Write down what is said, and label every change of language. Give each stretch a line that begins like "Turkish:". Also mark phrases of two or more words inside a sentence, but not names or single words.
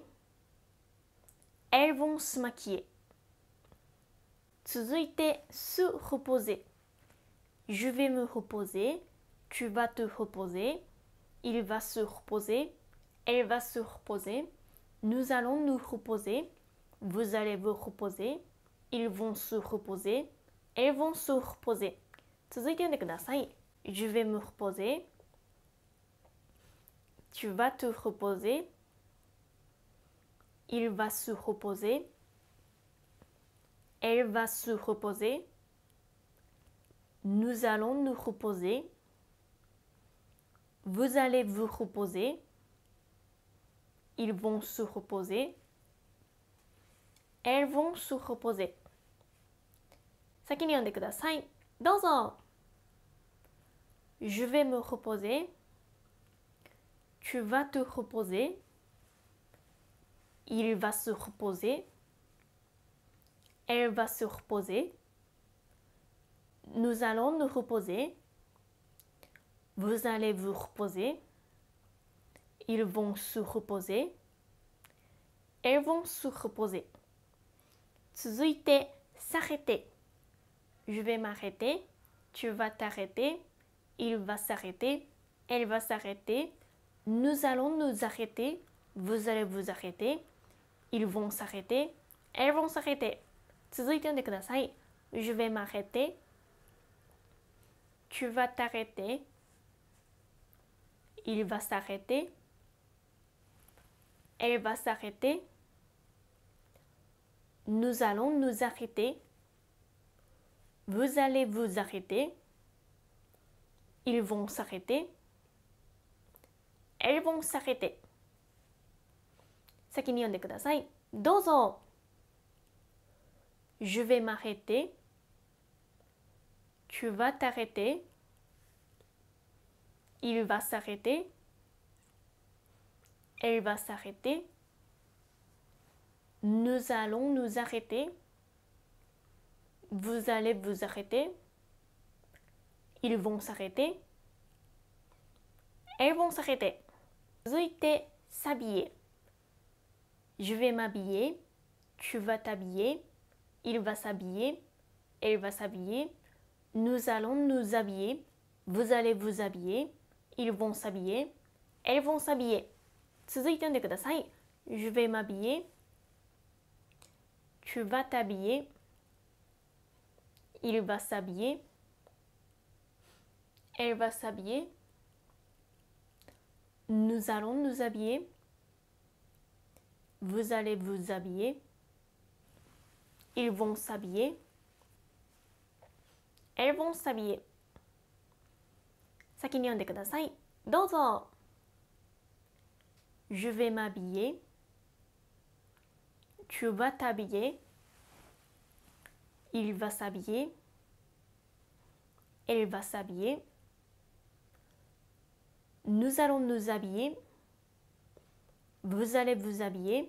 French: Elles vont se maquiller. 続いて、se reposer.Je vais me reposer, tu vas te reposer, il va se reposer, elle va se reposer, nous allons nous reposer, vous allez vous reposer, ils vont se reposer, elles vont se reposer.
Japanese: 続いて読んでください。
French: Je vais me reposer, tu vas te reposer, il va se reposer, elle va se reposer.Nous allons nous reposer. Vous allez vous reposer. Ils vont se reposer. Elles vont se reposer.
Japanese: 先に読んでください。どうぞ。
French: Je vais me reposer. Tu vas te reposer. Il va se reposer. Elle va se reposer. Nous allons nous reposer. Vous allez vous reposer. Ils vont se reposer. Elles vont se reposer.
Japanese: 続いて、s'arrêter.
French: Je vais m'arrêter. Tu vas t'arrêter. Il va s'arrêter. Elle va s'arrêter. Nous allons nous arrêter. Vous allez vous arrêter. Ils vont s'arrêter. Elles vont s'arrêter.
Japanese: 続いて読んでください。
French: Je vais m'arrêter. Tu vas t'arrêter. Il va s'arrêter. Elle va s'arrêter. Nous allons nous arrêter. Vous allez vous arrêter. Ils vont s'arrêter. Elles vont s'arrêter.
Japanese: 先に読んでください。どうぞ。
French: Je vais m'arrêter. Tu vas t'arrêter. Il va s'arrêter. Elle va s'arrêter. Nous allons nous arrêter. Vous allez vous arrêter. Ils vont s'arrêter. Elles vont s'arrêter.
Japanese: 続いて、
French: s'habiller. Je vais m'habiller. Tu vas t'habiller. Il va s'habiller. Elle va s'habiller. Nous allons nous habiller. Vous allez vous habiller. Ils vont s'habiller. Elles vont s'habiller.
Japanese: 続いて読んでください。
French: Je vais m'habiller. Tu vas t'habiller. Il va s'habiller. Elle va s'habiller. Nous allons nous habiller. Vous allez vous habiller. Ils vont s'habiller. Elles vont s'habiller.
Japanese: 先に読んでください。どうぞ。
French: Je vais m'habiller. Tu vas t'habiller. Il va s'habiller. Elle va s'habiller. Nous allons nous habiller. Vous allez vous habiller.